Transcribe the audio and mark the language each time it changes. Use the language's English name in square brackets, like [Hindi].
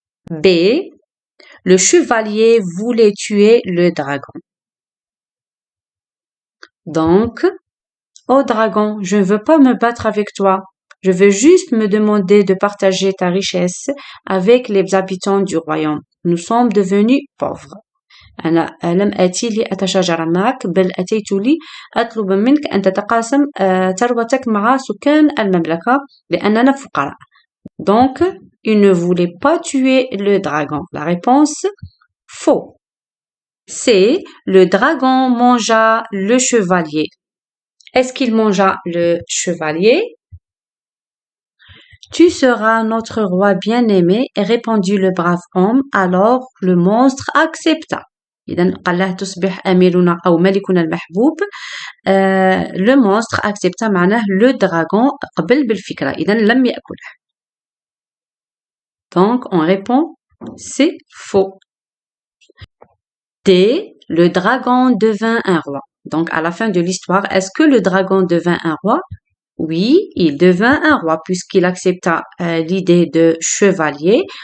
[French] B. Le chevalier voulait tuer le dragon. Donc, oh dragon, je ne veux pas me battre avec toi. Je veux juste me demander de partager ta richesse avec les habitants du royaume. Nous sommes devenus pauvres. [Arabic] أنا لم آتي لأتشاجر معك بل أتيت لي أطلب منك أن تتقاسم ثروتك مع سكان المملكة لأننا فقراء. [French] Donc, il ne voulait pas tuer le dragon. La réponse, faux. C. Le dragon mangea le chevalier. Est-ce qu'il mangea le chevalier? Tu seras notre roi bien-aimé, répondit le brave homme. Alors le monstre accepta. [Arabic] إذن قال له تصبح أميرنا أو ملكنا المحبوب. [French] Le monstre accepta [Arabic] معناه [French] le dragon [Arabic] قبل بالفكرة إذن لم يأكله. [French] Donc on répond c'est faux. D. Le dragon devint un roi. Donc à la fin de l'histoire, est-ce que le dragon devint un roi? Oui, il devint un roi puisqu'il accepta l'idée de chevalier.